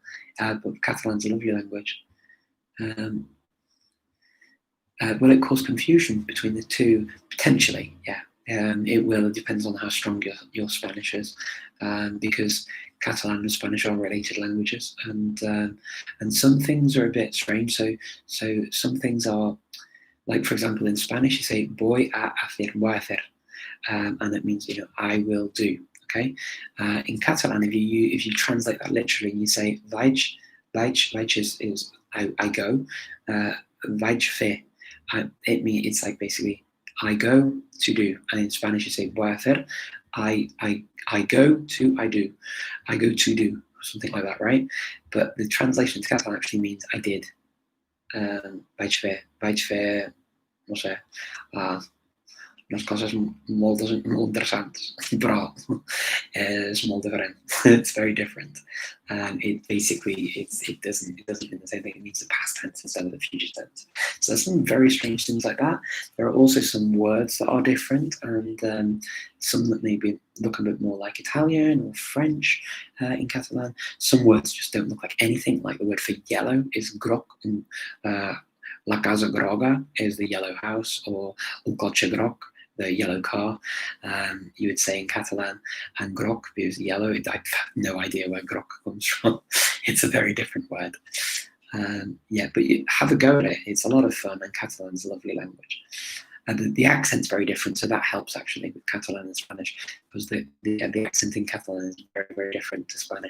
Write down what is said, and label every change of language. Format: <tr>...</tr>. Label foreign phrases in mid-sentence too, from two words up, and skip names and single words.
<en>But Catalan's a lovely language. Will it cause confusion between the two? Potentially, yeah. It will. It depends on how strong your Spanish is, because Catalan and Spanish are related languages, and some things are a bit strange. So some things are, like for example, in Spanish you say</en> <es>voy a hacer,</es> <en>and it means I will do. Okay. In Catalan, if you translate that literally, you say vaig is I go,</en> <ca>vaig fer.</ca> <en>It means it's like basically I go to do, and in Spanish you say</en> <es>voy a hacer.</es> <en>I go to I do, I go to do, something like that, right? But the translation to Catalan actually means I did.</en> <ca>Vaig fer, no sé, unes coses molt interessants, però és molt different.</ca> <en>It's very different. It doesn't mean the same thing. It means the past tense instead of the future tense. So there's some very strange things like that. There are also some words that are different, and some that maybe look a bit more like Italian or French in Catalan. Some words just don't look like anything. Like the word for yellow is groc, and</en> <ca>La casa groga</ca> <en>is the yellow house, or</en> <ca>el cotxe groc,</ca> <en>the yellow car, you would say in Catalan, and groc is yellow. I have no idea where groc comes from. It's a very different word. But you have a go at it. It's a lot of fun, and Catalan's a lovely language. And the accent's very different, so that helps actually with Catalan and Spanish, because the accent in Catalan is very, very different to Spanish.</en>